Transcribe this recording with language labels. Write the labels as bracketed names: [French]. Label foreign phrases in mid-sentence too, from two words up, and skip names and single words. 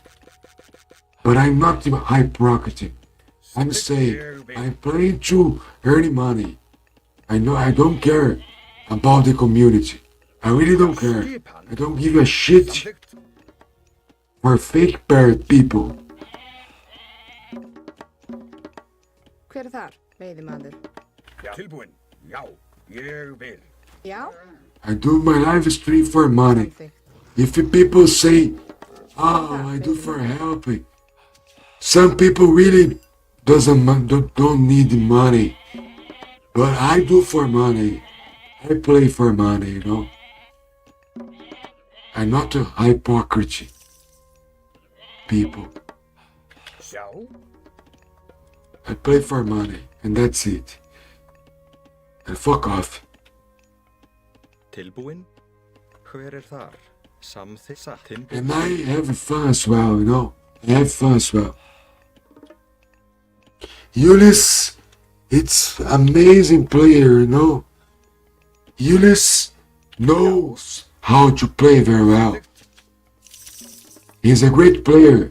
[English] But I'm not hypocrite. I'm saying I'm playing to earn money. I know I don't care about the community. I really don't care. I don't give a shit [Icelandic] Samþykkt. [English] for fake parrot people. [Icelandic] Hver er þar? Veiðimaður. Já, tilbúin. Já, ég vil. Já, [English] I do my live stream for money. [Icelandic] samþykkt. [English] If people say, "Oh, I do for helping," some people really don't need money, but I do for money. I play for money, I'm not a hypocrite. People, [Icelandic] Sjá. [English] I play for money, and that's it. And fuck off. [Icelandic] Tilbúin. Hver er þar? Samþykkt. Tilbúin. [English] And I have fun as well, I have fun as well. Ulyss, it's amazing player, Ulyss knows how to play very well. He's a great player.